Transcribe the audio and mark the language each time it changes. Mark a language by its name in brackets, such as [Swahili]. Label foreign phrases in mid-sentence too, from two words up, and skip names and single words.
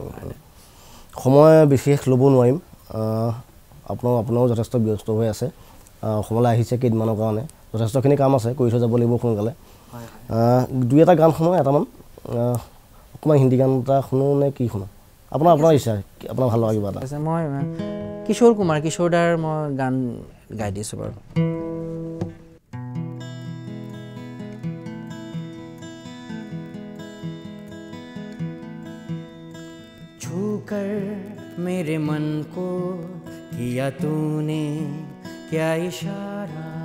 [Assamese] সময় বিশেষ ল'ব নোৱাৰিম আপোনাৰো যথেষ্ট ব্যস্ত হৈ আছে অসমলৈ আহিছে কেইদিনমানৰ কাৰণে যথেষ্টখিনি কাম আছে কৰি থৈ যাব লাগিব সোনকালে দুই এটা গান শুনো এটামান অকণমান হিন্দী গান এটা শুনো নে কি শুনো আপোনাৰ ইচ্ছা আপোনাৰ ভাল লগা কিবা এটা মই কিশোৰ দাৰ মই গান গাই দিছোঁ বাৰু [Hindi] छूकर मेरे मन को किया तूने क्या इशारा